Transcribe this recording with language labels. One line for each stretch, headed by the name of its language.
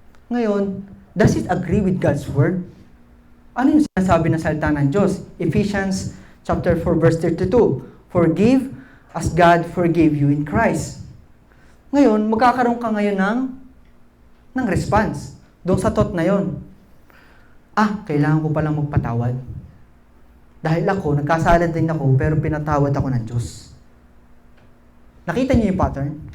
Filipino: Ngayon,
English: does it agree with God's word?
Filipino: Ano yung sinasabi ng salita ng Diyos?
English: Ephesians chapter 4 verse 32. Forgive as God forgave you in Christ.
Filipino: Ngayon, magkakaroon ka ngayon ng response doon sa thought na yon. Kailangan ko palang magpatawad. Dahil ako, nagkasala din ako, pero pinatawad ako ng Diyos. Nakita niyo yung pattern?